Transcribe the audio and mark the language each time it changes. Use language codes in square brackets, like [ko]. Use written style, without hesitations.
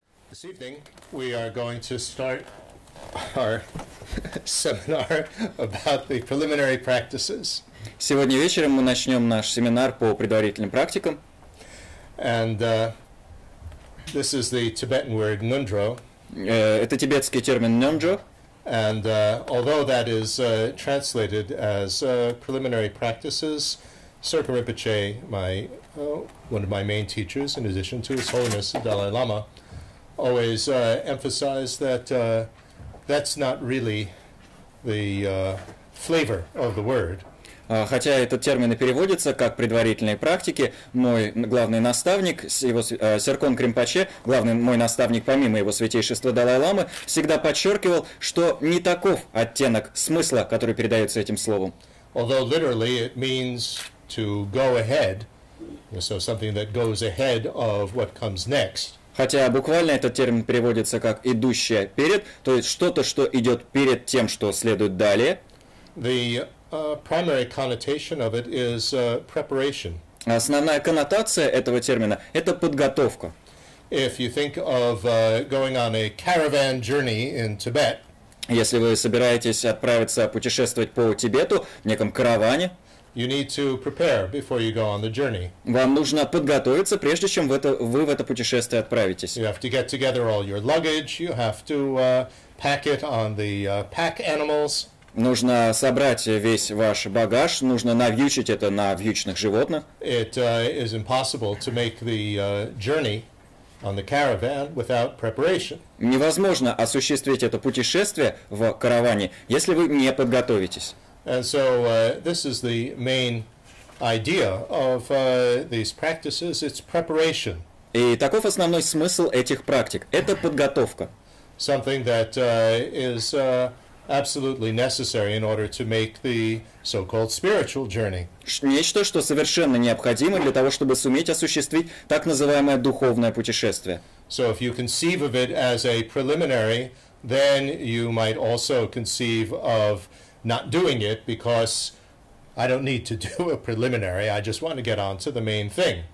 [en] This evening we are going to start our seminar about the preliminary practices. [ru] Сегодня вечером мы начнем наш семинар по предварительным практикам. [en] And this is the Tibetan word nundro. [ru] Это тибетский термин нёнджо. [en] And although that is translated as preliminary practices, Serpa Rinpoche, one of my main teachers, in addition to His Holiness Dalai Lama, always emphasized that that's not really the flavor of the word. [ru] Хотя этот термин и переводится как предварительные практики, мой главный наставник, Серкон Кринпоче, главный мой наставник помимо его святейшества Далай-ламы, всегда подчеркивал, что не таков оттенок смысла, который передается этим словом. [en] Although literally it means to go ahead, so something that goes ahead of what comes next. [ru] Хотя буквально этот термин переводится как «идущее перед», то есть что-то, что идет перед тем, что следует далее. [en] The primary connotation of it is preparation. [ru] Основная коннотация этого термина – это подготовка. [en] If you think of going on a caravan journey in Tibet, [ru] если вы собираетесь отправиться путешествовать по Тибету в неком караване, [en] you need to prepare before you go on the journey. [ru] Вам нужно подготовиться, прежде чем вы в это путешествие отправитесь. [en] You have to get together all your luggage. You have to pack it on the pack animals. [ru] Нужно собрать весь ваш багаж, нужно навьючить это на вьючных животных. [en] It is impossible to make the journey on the caravan without preparation. [ru] Невозможно осуществить это путешествие в караване, если вы не подготовитесь. [en] And so this is the main idea of these practices. It's preparation. [ru] И таков основной смысл этих практик. Это подготовка. [en] Something that is absolutely necessary in order to make the so-called spiritual journey. [ru] Нечто, что совершенно необходимо для того, чтобы суметь осуществить так называемое духовное путешествие. [en] So if you conceive of it as a preliminary, then you might also conceive of not doing it because I don't need to do a preliminary. I just want to get on to the main thing.